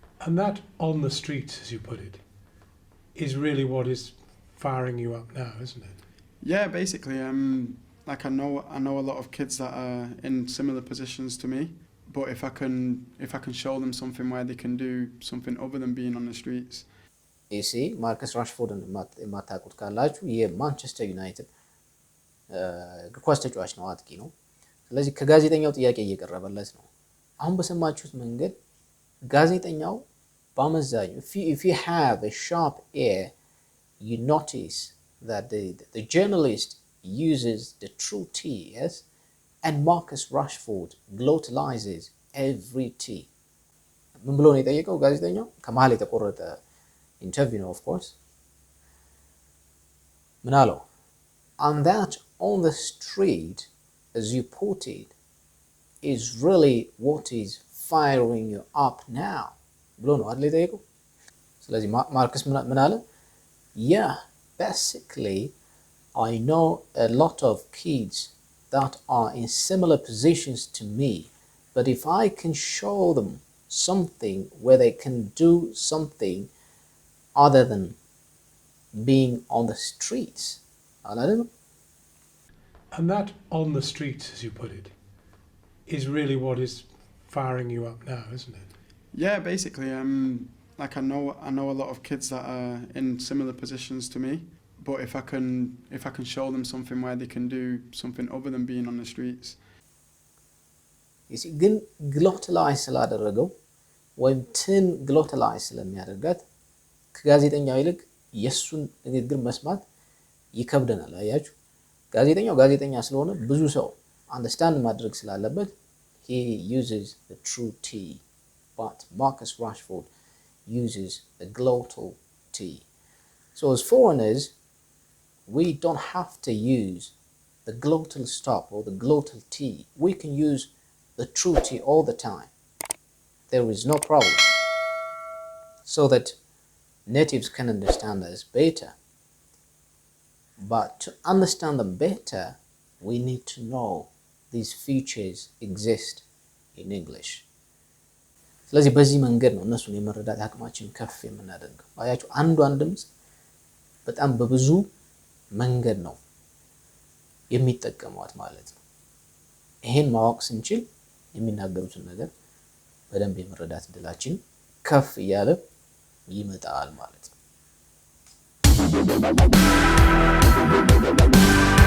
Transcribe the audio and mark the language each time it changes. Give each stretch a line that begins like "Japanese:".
English: And that on the street, as you put it, is really what is firing you up now, isn't it? Yeah, basically, like I know a lot of kids that are in similar positions to me, but if I can show them something where they can do something other than being on the streets. You see,
Amharic: ማርከስ ራሽፎርድን የማታውቁት ካላችሁ የማንቸስተር ዩናይትድ እግር ኳስ ተጫዋች ነው፣ አጥቂ ነው። ስለዚህ ከጋዜጠኛው ጥያቄ እየቀረበለት ነው። አሁን በሰማችሁት መንገድ ጋዜጠኛው በአመዛኙ
English: if you have a sharp ear, you notice that the journalist uses the true T, yes? And Marcus Rashford glottalizes every T.
Amharic: ምን ብሎ ነው የጠየቀው ጋዜጠኛው? ከመሀል የተቆረጠ ኢንተርቪው ነው,
English: of course.
Amharic: ምን አለው?
English: And that on the street, as you put it, is really what is firing you up now.
Amharic: ብሎ ነው አይደል የጠየቀው? ስለዚህ ማርከስ ምን አለ?
English: Yeah, basically, I know a lot of kids that are in similar positions to me, but if I can show them something where they can do something other than being on the streets, I don't know. And that on the street, as you put it, is really what is firing you up now, isn't it? Yeah, basically, like I know a lot of kids that are in similar positions to me, but if I can show them something where they can do something other than being on the streets. You see,
Amharic: ግን ግሎታላይዝ ስላደረገው ወይም ትን ግሎታላይዝ ስለሚያደርጋት ከጋዜጠኛው ይልቅ የሱን ንግግር መስማት ይከብደናል። አያችሁ፣ ጋዜጠኛው ጋዜጠኛ ስለሆነ ብዙ ሰው አንደርስታንድ ማድረግ ስላለበት
English: he uses the true T, but Marcus Rashford uses the glottal T. So as foreigners, we don't have to use the glottal stop or the glottal T. We can use the true T all the time. There is no problem. So that natives can understand us better. But to understand them better, we need to know these features exist in English.
Amharic: ስለዚህ በዚህ መንገድ ነው እነሱን የመረዳት አቅማችን ከፍ የምናደርገው። አያችሁ አንዷን ድምጽ በጣም በብዙ መንገድ ነው የሚጠቀሟት ማለት ነው። ይሄን ማወቅ ስንችል የሚናገሩትን ነገር በደንብ የመረዳት እድላችን ከፍ እያለ ይመጣል ማለት ነው።